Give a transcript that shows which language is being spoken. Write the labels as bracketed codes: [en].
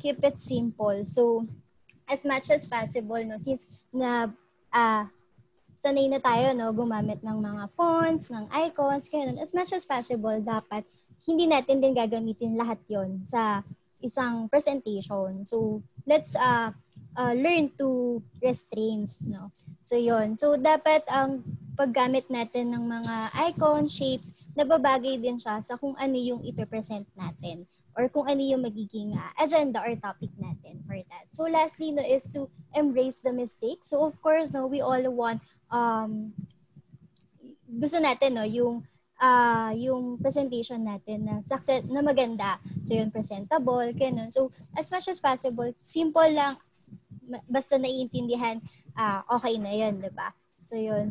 [en] Keep it simple. [tl] So, as much as possible, no, since na sanay na tayo, no, gumamit ng mga fonts, ng icons, kaya as much as possible, dapat hindi natin din gagamitin lahat yon sa isang presentation. [en] So, let's learn to restraints, no? So, yon. [tl] So, dapat ang paggamit natin ng mga icon, shapes, nababagay din siya sa kung ano yung ipipresent natin or kung ano yung magiging agenda or topic natin for that. [en] So, lastly, no, is to embrace the mistake. [tl] So, [en] of course, no, we all want [tl] gusto natin, no, yung presentation natin na success, na maganda. So, yun, presentable, ganun. So, as much as possible, simple lang, basta naiintindihan, okay na yun, di ba? So, yun.